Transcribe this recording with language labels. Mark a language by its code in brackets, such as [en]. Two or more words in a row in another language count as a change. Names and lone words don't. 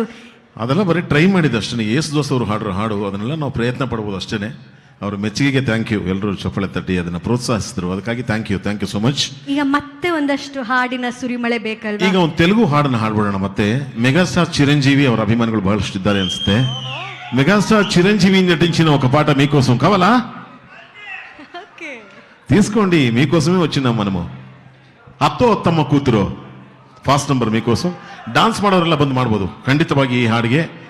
[kn] ಅದೆಲ್ಲ ಬರೀ ಟ್ರೈ ಮಾಡಿದ್ದು ಅಷ್ಟೇ. ಯೇಸುದಾಸ್ ಅವರು ಹಾಡ್ರ ಹಾಡು ಅದನ್ನೆಲ್ಲ ನಾವು ಪ್ರಯತ್ನ ಪಡ್ಬೋದು ಅಷ್ಟೇ. ಅವ್ರ ಮೆಚ್ಚುಗೆಗೆ [en] thank you. [kn] ಎಲ್ಲರೂ ಚಪ್ಪಳೆ ತಟ್ಟಿ ಅದನ್ನು ಪ್ರೋತ್ಸಾಹಿಸಿದ್ರು, ಅದಕ್ಕಾಗಿ [en] thank you so much. [kn] ಈಗ ಮತ್ತೆ ಒಂದಷ್ಟು ಹಾಡಿನ ಸುರಿಮಳೆ ಬೇಕಲ್ವಾ? ಈಗ ಒಂದು ತೆಲುಗು ಹಾಡನ್ನು ಹಾಡ್ಬಿಡೋಣ. ಮತ್ತೆ ಮೆಗಾಸ್ಟಾರ್ ಚಿರಂಜೀವಿ ಅವರ ಅಭಿಮಾನಿಗಳು ಬಹಳಷ್ಟು ಇದ್ದಾರೆ ಅನ್ಸುತ್ತೆ. [te] మెగాస్టార్ చిరంజీవి నటించిన ఒక పాట మీకోసం కావాలా? తీసుకోండి, మీకోసమే వచ్చినాం మనము. ಅತ್ತೋ ಅತ್ತಮ್ಮ ಕೂతుರೋ [en] fast number [te] మీకోసం. [kn] డాన్స్ ಮಾಡೋರೆಲ್ಲ ಬಂದು ಮಾಡ್ಬೋದು ಖಂಡಿತವಾಗಿ ಈ ಹಾಡಿಗೆ.